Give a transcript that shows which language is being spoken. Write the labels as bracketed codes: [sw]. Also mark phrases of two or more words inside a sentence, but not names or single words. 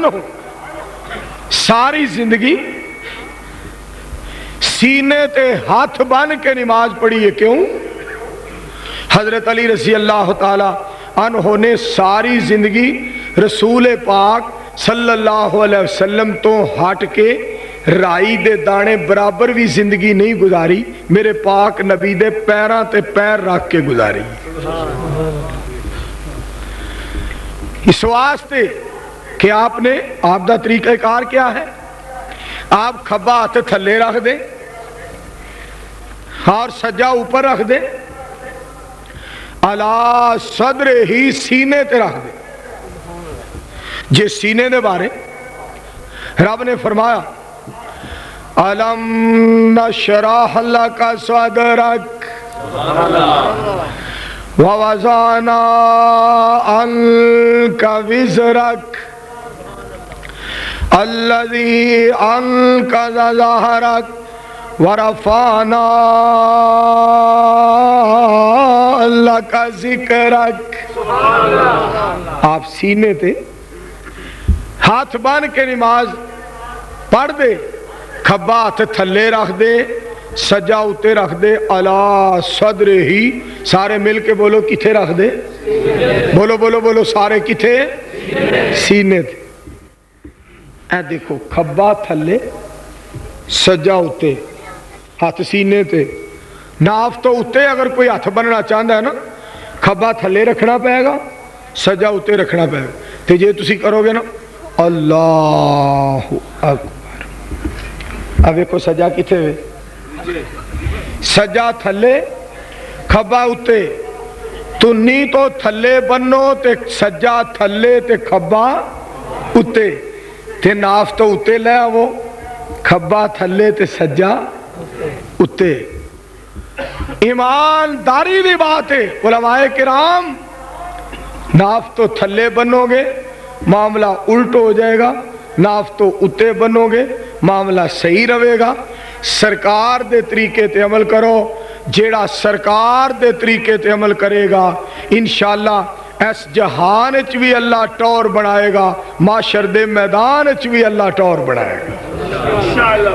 [pa] ساری زندگی سینے تے ہاتھ بن کے نماز پڑھی ہے، کیوں؟ حضرت علی [ar] رضی اللہ تعالی [pa] انہوں نے ساری زندگی رسول پاک [ar] صلی اللہ علیہ وسلم [pa] تو ہٹ کے رائی دے دانے برابر بھی زندگی نہیں گزاری، میرے پاک نبی دے پیراں تے پیر رکھ کے گزاری۔ اس واسطے کہ آپ دا طریقہ کار کیا ہے؟ آپ کھبا ہاتھ تھلے رکھ دیں اور سجا اوپر رکھ دیں، [ar] علی صدر [pa] ہی سینے تے رکھ دیں۔ جس سینے دے بارے رب نے فرمایا [ar] الم نشرح لک صدرک ووضعنا عنک وزرک الذی انقض ظہرک ورفعنا لک ذکرک۔ [pa] آپ سینے تے ہاتھ بان کے نماز پڑھ دے، کھبا ہاتھ تھلے رکھ دے، سجا اتے رکھ دے، [ar] علی صدر [pa] ہی، سارے مل کے بولو کتھے رکھ دے، بولو بولو بولو سارے کتھے، سینے تھے۔ اے دیکھو کھبا تھلے سجا اتے، ہاتھ سینے تے، ناف تو اتے اگر کوئی ہاتھ بننا چاہتا ہے نا کھبا تھلے رکھنا پائے گا، سجا اتے رکھنا پائے گا۔ تے جے تسی کرو گے نا اللہ اکبر، اب دیکھو سجا کتھے ہوئے، سجا تھلے کھبا اتے، تو نی تو تھلے بنو تے سجا تھلے تے کھبا اتے، تے ناف تو اتے لے آو، کھبا تھلے تے سجا اتے۔ ایمانداری دی بات ہے علماء کرام، ناف تو تھلے بنو گے معاملہ الٹ ہو جائے گا، ناف تو اتے بنو گے معاملہ صحیح رہے گا۔ سرکار دے طریقے تے عمل کرو، جیڑا سرکار دے طریقے تے عمل کرے گا انشاءاللہ اس جہان اچ بھی اللہ ٹور بنائے گا، معاشر دے میدان اچ بھی اللہ ٹور بنائے گا۔